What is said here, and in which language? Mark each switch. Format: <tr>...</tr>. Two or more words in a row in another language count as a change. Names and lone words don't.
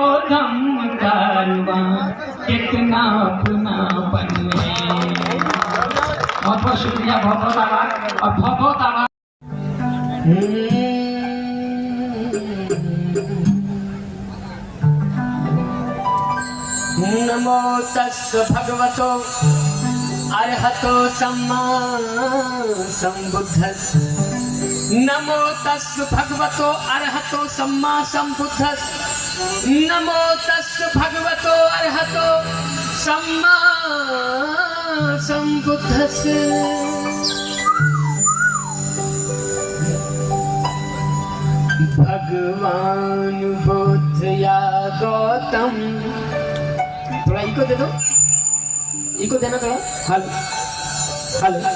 <hi>कम कारवां कितना अपनापन में। बहुत बहुत शुक्रिया, बहुत बहुत आभार और बहुत बहुत आभार।</hi> <pi>नमो तस् भगवतो अरहतो सम्मा संबुद्धस्। नमो तस् भगवतो अरहतो सम्मा संबुद्धस्। नमो तस् भगवतो अरहतो सम्मा संबुद्धस्।</pi> <hi>भगवान बुद्ध या गौतम, थोड़ा इको दे दो, इको देना थोड़ा, हल हल।</hi>